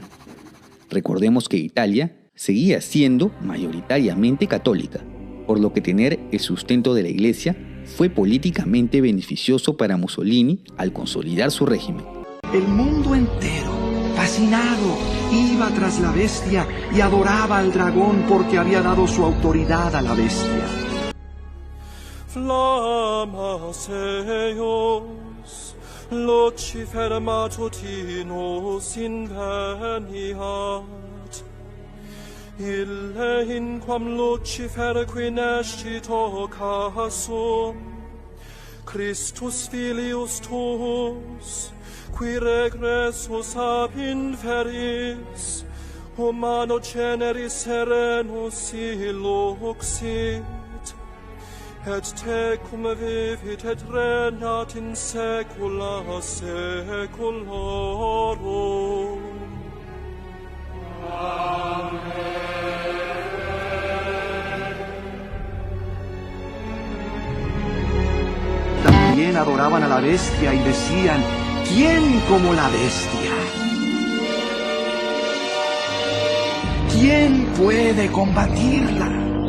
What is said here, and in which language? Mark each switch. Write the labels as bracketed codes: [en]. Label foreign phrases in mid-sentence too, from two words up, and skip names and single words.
[es] Recordemos que Italia seguía siendo mayoritariamente católica, por lo que tener el sustento de la Iglesia fue políticamente beneficioso para Mussolini al consolidar su régimen. El mundo entero, fascinado, iba tras la bestia y adoraba al dragón porque había dado su autoridad a la bestia. [la] Flammas eos, Lucifer matutinus inveniat, ille inquam Lucifer qui nescit occasum, Christus filius tuus, qui regressus ab inferis, humano generis serenus illuxit, et tecum vivit et regnat in saecula saeculorum. [es] También adoraban a la bestia y decían: ¿quién como la bestia? ¿Quién puede combatirla?